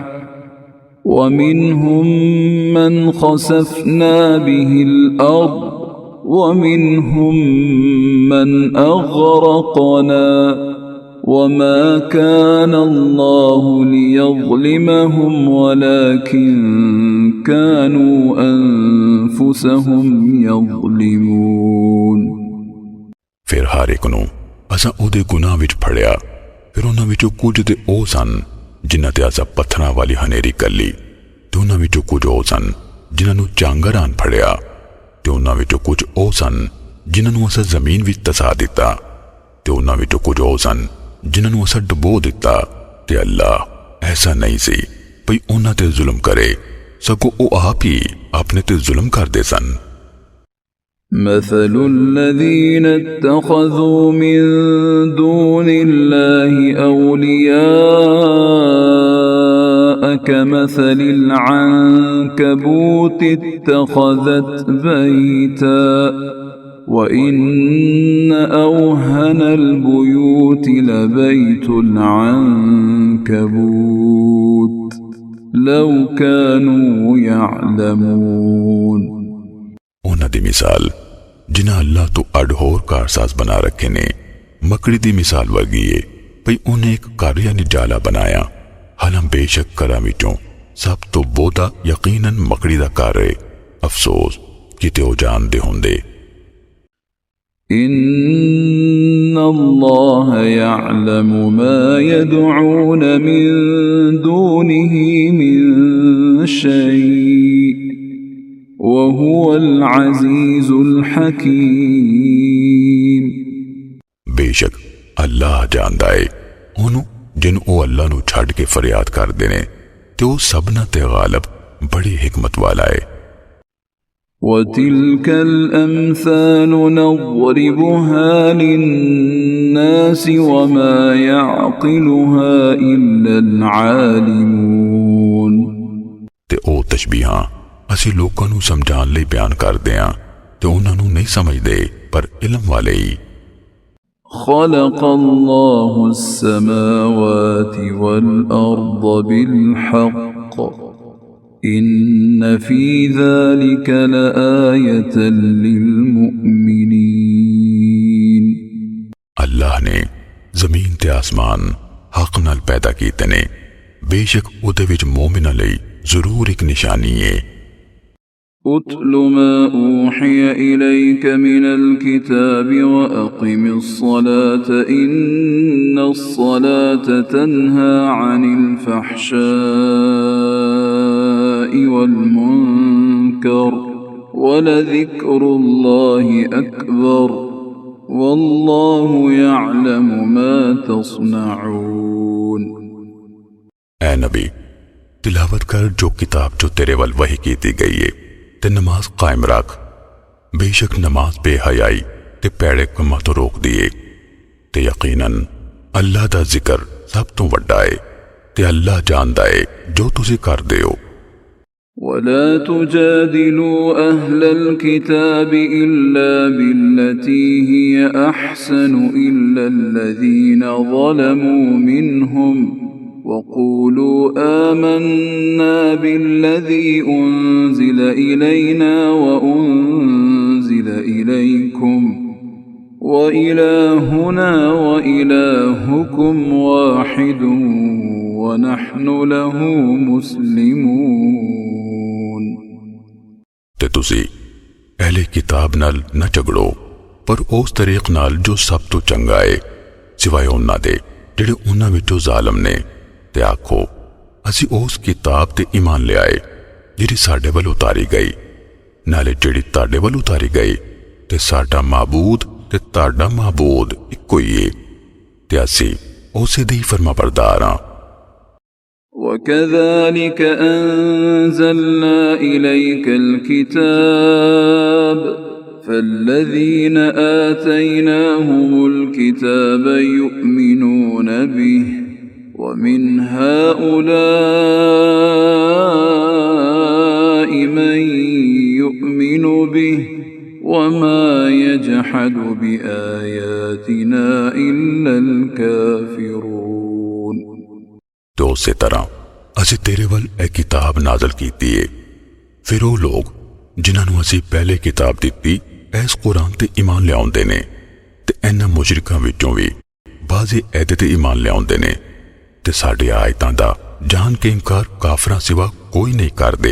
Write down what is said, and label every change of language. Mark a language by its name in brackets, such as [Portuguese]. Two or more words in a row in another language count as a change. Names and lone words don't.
[Arabic] ومنهم من خسفنا به الأرض ومنهم من أغرقنا وما كان الله ليظلمهم ولكن كانوا أنفسهم يظلمون۔ [Punjabi] پھر ہر ایک نوں اساں اوہدے گناہ وچ پھڑیا. پھر اوہناں وچوں کجھ تے او سن جنہاں تے اساں پتھراں والی ہنیری کلی تے اوہناں وچوں کجھ او سن جنہاں نوں چانگر آن پھڑیا تے اوہناں وچوں کجھ او سن جنہاں نوں اساں زمین وچ تسا دتا تے اوہناں وچوں کجھ او سن جنہاں نوں اساں ڈبو دتا. تے اللہ ایسا نہیں سی بئی اوہناں تے ظلم کرے، سگوں او آپ ہی اپنے تے ظلم کردے سن. [Arabic] مثل الذين اتخذوا من دون الله أولياء كمثل العنكبوت اتخذت بيتا وإن أوهن البيوت لبيت العنكبوت لو كانوا يعلمون۔ [Punjabi] اوہناں دی مثال جنہاں اللہ تو اڈہور کارساز بنا رکھے نے مکڑی دی مثال ورگی ہے بئی اوہنے ایک گھر یعنی جالا بنایا. حالاں بیشک گھراں وچوں سب تو بودھا یقیناً مکڑی دا گھر ہے. افسوس کتے او جاندے ہندے. [Arabic] إن الله يعلم ما يدعون من دونه من شيء وهو العزيز الحكيم। [Punjabi] بیشک اللہ جاندا ہے اوہنوں جن او اللہ نوں چھڈ کے فریاد کردے نے تے او سبناں تے غالب بڑی حکمت والا ہے. [Arabic] وتلك الأمثال نضربها للناس وما يعقلها إلا العالمون। [Punjabi] تے او تشبیہاں اسی لوکاں نوں سمجھان لئی بیان کردے ہاں تے اوہناں نوں نہیں سمجھدے پر علم والے ہی. [Arabic] خلق الله السماوات والأرض بالحق إن في ذلك لآية للمؤمنين [Punjabi] اللہ نے زمین تے آسمان حق نال پیدا کیتے نے، بیشک اوہدے وچ مومناں لئی ضرور ایک نشانی ہے. [Arabic] أتل ما أوحي إليك من الكتاب وأقم الصلاة إن الصلاة تنهى عن الفحشاء والمنكر ولذكر الله أكبر والله يعلم ما تصنعون। [Punjabi] اے نبی، تلاوت کر جو کتاب جو تیرے ول وحی کیتی گئی ہے تے نماز قائم رکھ. بیشک نماز بےحیائی تے پیڑے کماں تو روک دیے تے یقیناً اللہ دا ذکر سب تو وڈا ہے تے اللہ جاندا ہے جو تسی کردے ہو. [Arabic] ولا تجادلوا أهل الكتاب إلا بالتي هي أحسن إلا الذين ظلموا منهم وقولوا آمنا بالذي أنزل إلينا وأنزل إليكم وإلهنا وإلهكم واحد ونحن له مسلمون। [Punjabi] تے تسی اہلِ کتاب نال نہ جھگڑو پر اس طریق نال جو سب تو چنگا ہے سوائے اوہناں دے جیہڑے اوہناں وچوں ظالم نے، تے آکھو اسی اس کتاب تے ایمان لے آئے جیہڑی ساڈے ول اتاری گئی، نالے جیہڑی تہاڈے ول اتاری گئی، تے ساڈا معبود تے تہاڈا معبود اکو ہی ہے تے اسی اسے دے فرمانبردار ہاں. [Arabic] وكذلك أنزلنا إليك الكتاب فالذين آتيناهم الكتاب يؤمنون به ومن هؤلاء من يؤمن به وما يجحد بآياتنا إلا الكافرون। [Punjabi] تو اسی طرح اسی تیرے ول اے کتاب نازل کیتی ہے، پھر او لوک جنہاں نے اسی پہلے کتاب دی اس قرآن تے ایمان لیاؤندے نے تے انہاں مشرکاں وچوں وی بعضے ایدے تے ایمان لیاؤندے نے تے ساڈی آیتاں دا جان کے انکار کافراں سوا کوئی نہیں کردے.